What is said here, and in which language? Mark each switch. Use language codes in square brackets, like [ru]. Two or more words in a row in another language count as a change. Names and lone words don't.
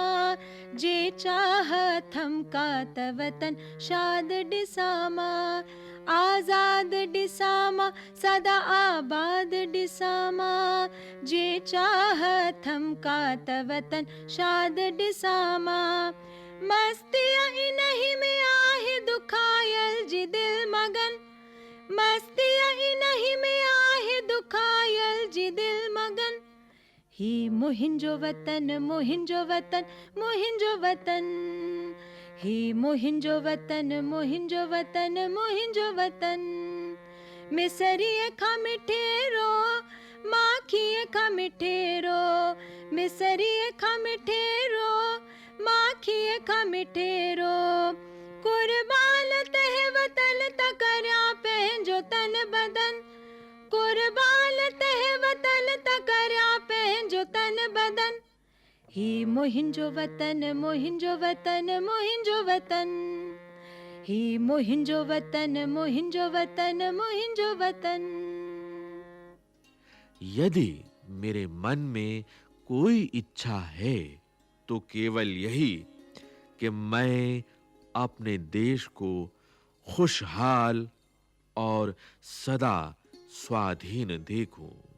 [sd] जे चाहत हम का वतन शाद डिसामा आजाद डिसामा सदा आबाद डिसामा। जे चाहत हम का वतन शाद डिसामा मस्तिया इन्हीं में आहे दुखायल जी दिल मगन। मस्तिया इन्हीं में आहे दुखायल जी दिल मगन। ही मुहिंजो वतन मुहिंजो वतन मुहिंजो वतन ही मुहिंजो वतन मुहिंजो वतन मुहिंजो वतन। मिसरिए खा मिठेरो माखिए खा मिठेरो मिसरिए खा मिठेरो माखिए खा मिठेरो। कुर्बान तह वतन तकर्या पंहिंजो तन बदन। कुर्बान तह वतन तकर्या पंहिंजो तन बदन। ही मुहिंजो वतन मुहिंजो वतन मुहिंजो वतन ही मुहिंजो वतन मुहिंजो वतन मुहिंजो वतन। [hi] यदि मेरे मन में कोई इच्छा है तो केवल यही कि मैं अपने देश को खुशहाल और सदा स्वाधीन देखूं।